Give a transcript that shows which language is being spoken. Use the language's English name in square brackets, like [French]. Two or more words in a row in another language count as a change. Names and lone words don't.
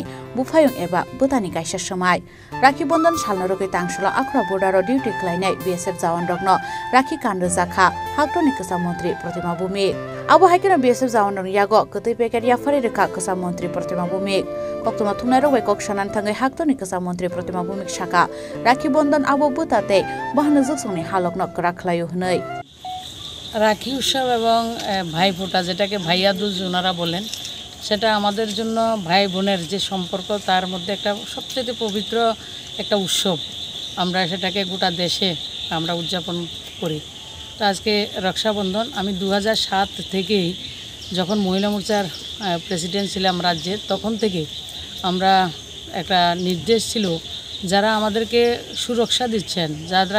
[Kok Borok] बुफायुं एबा बुतानि कायसा समाय राखि बंधन सालनो रगै टांगशाला आखरा बर्डारो डिउटी खालायनाय बिएसएफ जवान दंनो राखि कानर जाखा हाक्तनि कोसा मन्त्री प्रतिमा भूमिक आबो हाइकिनो बिएसएफ जवान दं यागो गतै पेकारिया फरे रेखा कोसा मन्त्री प्रतिमा भूमिक कक्तमा थुंनाय रगै कक्सानान थांगै हाक्तनि कोसा मन्त्री प्रतिमा भूमिक शाखा राखि बंधन आबो बुताते बाहनक जुग संनि हालकनो करा खलायो हनै [Bangla] রাখি উৎসব এবং ভাইফোঁটা যেটাকে ভাইয়া দুজ ওনারা বলেন সেটা আমাদের জন্য ভাই বোনের যে সম্পর্ক তার মধ্যে একটা সবচেয়ে পবিত্র একটা উৎসব আমরা সেটাকে গোটা দেশে আমরা উদযাপন করি তো আজকে রক্ষাবন্ধন আমি 2007 থেকেই যখন মহিলা মোর্চার প্রেসিডেন্ট ছিলাম রাজ্যের তখন থেকে আমরা একটা নির্দেশ ছিল যারা আমাদেরকে সুরক্ষা দিচ্ছেন যারা